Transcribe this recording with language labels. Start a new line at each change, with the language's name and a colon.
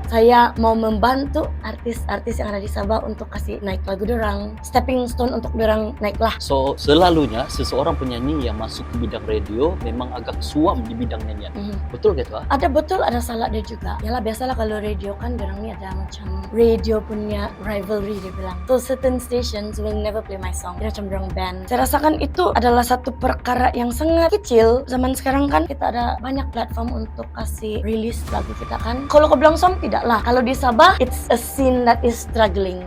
Malay: Saya mau membantu artis-artis yang ada di Sabah untuk kasih naik lagu dorang,
English: stepping stone
Malay: untuk dorang naik lah. So, selalunya seseorang penyanyi yang masuk ke bidang radio memang agak suam di bidang nyanyian. Betul gitu? Ada betul, ada salah dia juga. Yalah, biasalah kalau radio kan dorang ni ada macam radio punya
English: rivalry
Malay: dia bilang.
English: So, certain stations will never play my song.
Malay: Dia macam dorang band. Saya rasakan itu adalah satu perkara yang sangat kecil. Zaman sekarang kan kita ada banyak platform untuk kasih release lagu kita kan. Kalau kau bilang suam, tidak lah. Kalau di Sabah,
English: it's a scene that is struggling.